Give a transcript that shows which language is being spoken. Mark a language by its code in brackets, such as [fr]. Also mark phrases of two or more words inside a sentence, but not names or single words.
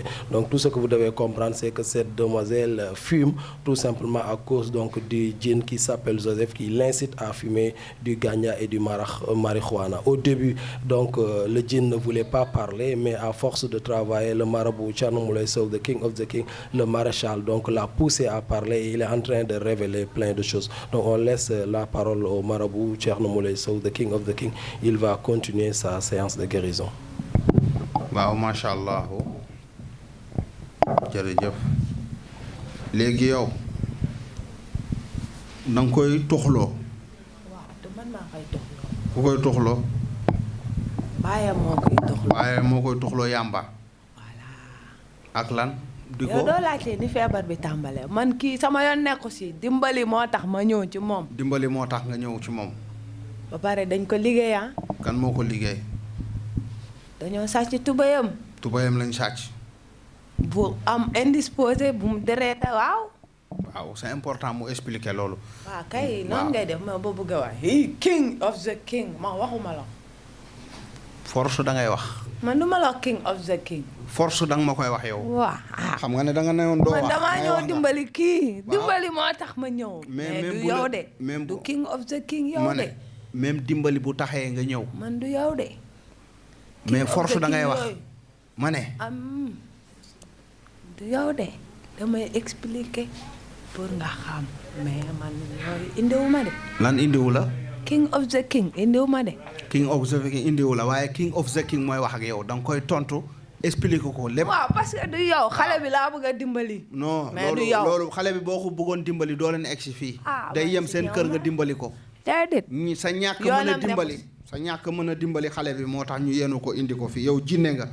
[fr] Donc tout ce que vous devez comprendre, c'est que cette demoiselle fume tout simplement à cause donc du djinn qui s'appelle Joseph qui l'incite à fumer du ganja et du marijuana. Au début, donc le djinn ne voulait pas parler, mais à force de travailler, le marabout Thierno Moulay Sow, [en] the king of the king, [fr] le maréchal, donc l'a poussé à parler et il est en train de révéler plein de choses. Donc on laisse la parole au marabout Thierno Moulay Sow, [en] the king of the king. [fr] Il va continuer sa séance de guérison. [wo] Waaw macha allah jërëjëf léegi yow da nga koy toxloo. waaw te man maa koy toxloo. ku koy toxloo. baayam moo koy toxloo. baayam moo koy toxloo yàmba. voilà. ak lan. di ko yow doo laajte ni feebar bi tàmbalee man kii sama yoon nekku si dimbali moo tax ma ñëw ci moom. dimbali moo tax nga ñëw ci moom. ba pare dañ ko liggéey ah. kan moo ko liggéey. dañoo sàcc tubayam. tubayam lañ sàcc. bu am indisposé bu mu dereeta waaw. waaw [fr] c'est important [wo] mu expliquer loolu. waaw kay noonu ngay def ma ba bëgg a wax. [en] he king of the king [wo] ma waxuma la. force da ngay wax. man du ma la wax [en] king of the king. [wo] force da nga ma koy wax yow. waaw xam nga ne da nga newoon doo wax. man damaa ñëw dimbali kii. waaw dimbali moo tax ma ñëw. mais du yow de. du [en] king of the king [wo] yow de. même dimbali bu taxee nga ñëw. man du yow de. mais force da ngay wax. ma ne. du yow de damay expliquer pour nga xam mais man yooyu indiwuma de. lan indiwu la. [en] king of the king [wo] indiwuma de. [en] king of the king [wo] indiwu la waaye [en] king of the king [wo] mooy wax ak yow da nga koy tontu expliquer ko lépp. waaw parce que du yow xale bi laa bëgg a dimbali. non mais du yow loolu xale bi boo ko bëggoon dimbali doo leen egg si fii. day yem seen kër nga dimbali ko. déedéet. sa ñàkk mën a dimbali. sa ñàkk mën a dimbali xale bi moo tax ñu yenu ko indi ko fii yow jinne nga.